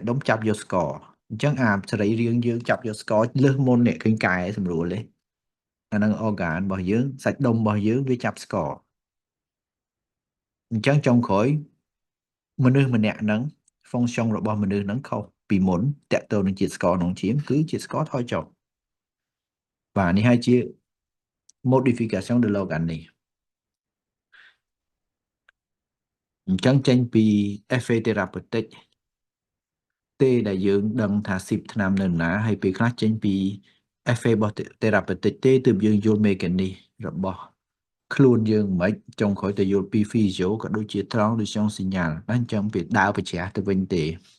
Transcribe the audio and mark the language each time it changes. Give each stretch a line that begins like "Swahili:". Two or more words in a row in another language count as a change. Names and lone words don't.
Khmer: ដុំចាប់យកស្ករអញ្ចឹងសរីរាង្គយើងចាប់យកស្ករលើសមុននេះឃើញកែសម្រួលទេអានឹង organ របស់យើងសាច់ដុំរបស់យើងវាចាប់ស្ករអញ្ចឹងចុងក្រោយមនុស្សម្នាក់ហ្នឹង function របស់មនុស្សហ្នឹងខុសពីមុនតកតទៅនឹងជាតិស្ករក្នុងឈាមគឺជាតិស្ករថយចុះបាទនេះហើយជា
French: modification de l'organ
Khmer: នេះ អញ្ចឹងចេញពី
French: effet thérapeutique
Khmer: ទេដែលយើងដឹងថា10ថ្នាំនៅណាហើយពេលខ្លះចេញពី effet របស់ therapeutic ទេទើបយើងយល់ mechanism របស់ខ្លួនយើងមិនចុងក្រោយទៅយល់ពី physio ក៏ដូចជា
English: transduction signal
Khmer: ណាអញ្ចឹងវាដើរប្រជ្រះទៅវិញទេ